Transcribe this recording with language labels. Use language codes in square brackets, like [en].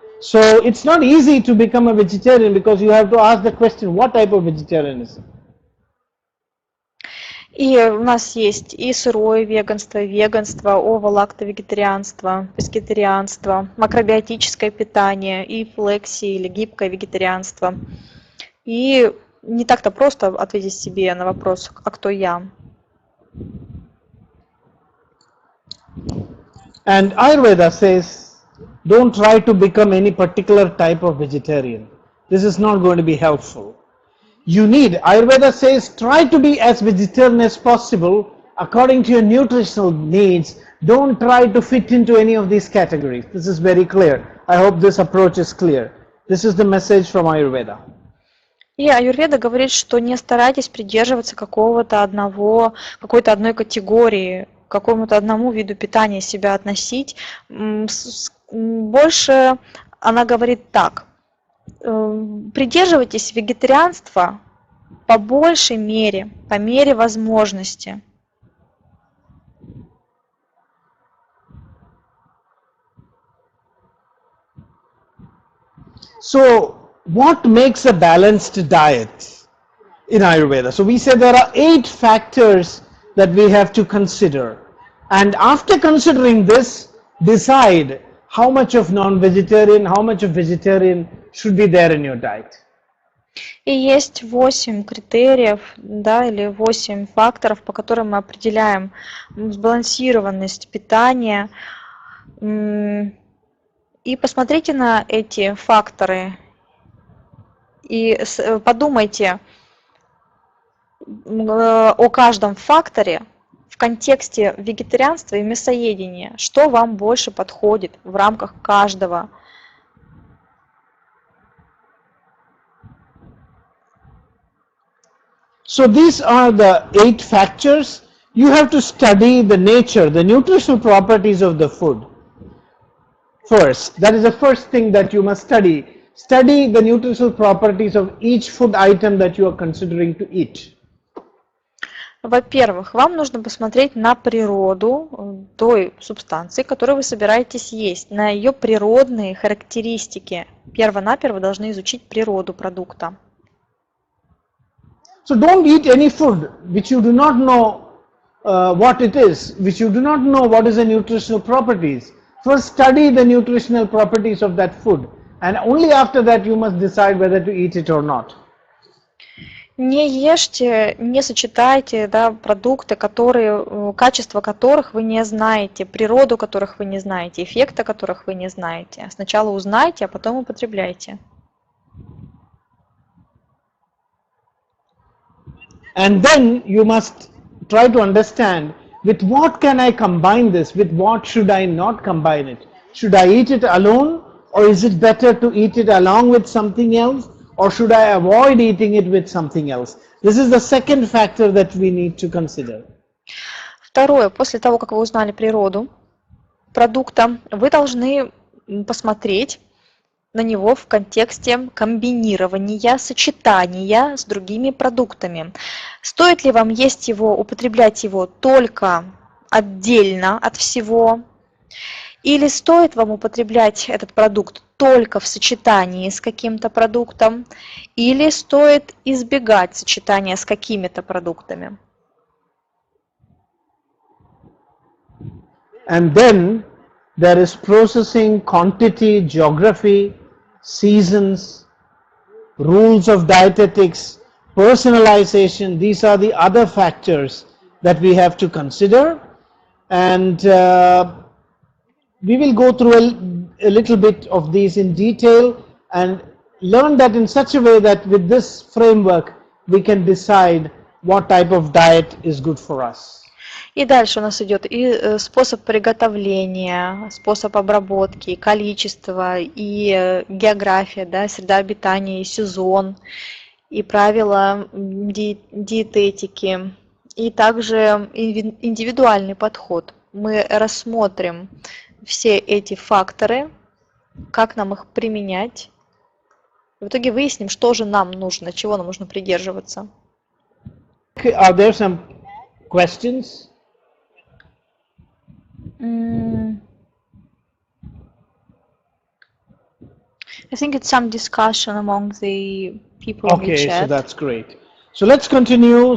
[en] So, it's not easy to become a vegetarian because you have to ask the question, what type of vegetarianism? [ru] И у нас есть и сырое веганство, ово-лакто-вегетарианство, пескетарианство, макробиотическое питание, и флекси или гибкое вегетарианство. И не так-то просто ответить себе на вопрос, а кто я. [en] And Ayurveda says, don't try to become any particular type of vegetarian. This is not going to be helpful. Ayurveda says, try to be as vegetarian as possible according to your nutritional needs. Don't try to fit into any of these categories. This is very clear. I hope this approach is clear. This is the message from Ayurveda. [ru] И аюрведа говорит, что не старайтесь придерживаться какой-то одной категории, к какому-то одному виду питания себя относить. Больше она говорит так: придерживайтесь вегетарианства по большей мере, по мере возможности. [en] So, what makes a balanced diet in Ayurveda? So, we said there are 8 factors that we have to consider. And after considering this, decide how much of non-vegetarian, how much of vegetarian should be there in your diet. [ru] И есть 8 критериев, да, или 8 факторов, по которым мы определяем сбалансированность питания. И посмотрите на эти факторы и подумайте о каждом факторе в контексте вегетарианства и мясоедения, что вам больше подходит в рамках каждого. [en] So these are the 8 factors. You have to study the nature, the nutritional properties of the food first. That is the first thing that you must study. Study the nutritional properties of each food item that you are considering to eat. [ru] Во-первых, вам нужно посмотреть на природу той субстанции, которую вы собираетесь есть, на ее природные характеристики. Перво-наперво должны изучить природу продукта. [en] So don't eat any food which you do not know what it is, which you do not know what is the nutritional properties. First study the nutritional properties of that food, and only after that you must decide whether to eat it or not. [ru] Не ешьте, не сочетайте, да, продукты, качество которых вы не знаете, природу которых вы не знаете, эффекта которых вы не знаете. Сначала узнайте, а потом употребляйте. [en] And then you must try to understand with what can I combine this, with what should I not combine it. Should I eat it alone, or is it better to eat it along with something else, or should I avoid eating it with something else? This is the second factor that we need to consider. [ru] Второе, после того, как вы узнали природу продукта, вы должны посмотреть на него в контексте комбинирования, сочетания с другими продуктами. Стоит ли вам есть его, употреблять его только отдельно от всего, или стоит вам употреблять этот продукт только в сочетании с каким-то продуктом, или стоит избегать сочетания с какими-то продуктами. [en] And then there is processing, quantity, geography, seasons, rules of dietetics, personalization. These are the other factors that we have to consider. And we will go through a little bit of these in detail and learn that in such a way that with this framework we can decide what type of diet is good for us. [ru] И дальше у нас идет и способ приготовления, способ обработки, количество, и география, да, среда обитания, и сезон, и правила диететики, и также индивидуальный подход. Мы рассмотрим все эти факторы, как нам их применять. В итоге выясним, что же нам нужно, чего нам нужно придерживаться. [en] Are there some questions? I think it's some discussion among the people in the Okay, chat. so that's great. So let's continue.